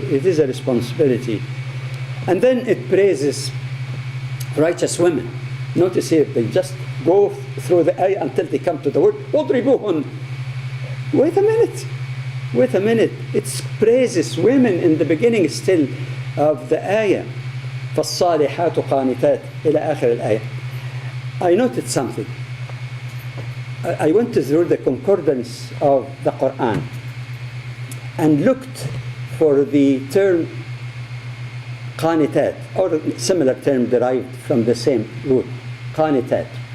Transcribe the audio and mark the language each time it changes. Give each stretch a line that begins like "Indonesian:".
English: It is a responsibility. And then it praises righteous women. Notice here, they just go through the ayah until they come to the word, وَضْرِبُوهُنْ. Wait a minute. It praises women in the beginning still of the ayah.
Arabic: فَالصَّالِحَاتُ قَانِتَاتِ إلى آخر الآية.
English: I noted something. I went through the concordance of the Quran and looked for the term qanitat, or a similar term derived from the same root, qanitat.